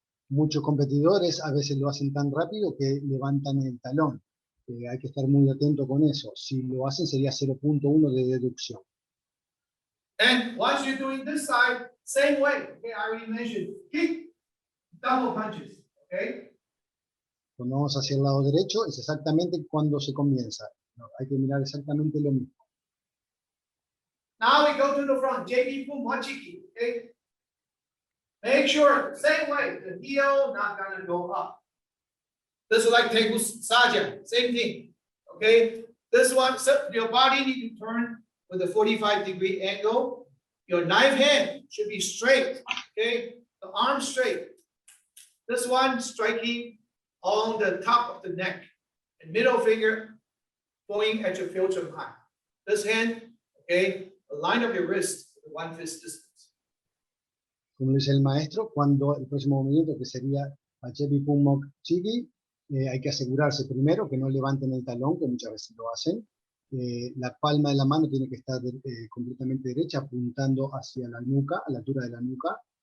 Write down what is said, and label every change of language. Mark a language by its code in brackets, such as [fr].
[es] Muchos competidores a veces lo hacen tan rápido que levantan el talón. Hay que estar muy atento con eso. Si lo hacen sería 0.1 de deducción. [en] And once you're doing this side, same way. Okay, I already mentioned kick, double punches. Okay. [es] Cuando vamos hacia el lado derecho es exactamente cuando se comienza. No, hay que mirar exactamente lo mismo. [en] Now we go to the front. JB Poomsae. Okay. Make sure, same way, the heel not gonna go up. This is like Tegu Saja, same thing. Okay. This one, so your body need to turn with a 45-degree angle. Your knife hand should be straight. Okay. The arm straight. This one striking on the top of the neck, and middle finger going at your philtrum high. This hand, okay, the line of your wrist, the 1 fist distance. [es] Como dice el maestro, cuando el próximo movimiento, que sería Achebi Pumok Chigi, hay que asegurarse primero que no levanten el talón, que muchas veces lo hacen, La palma de la mano tiene que estar completamente derecha, apuntando hacia la nuca, a la altura de la nuca.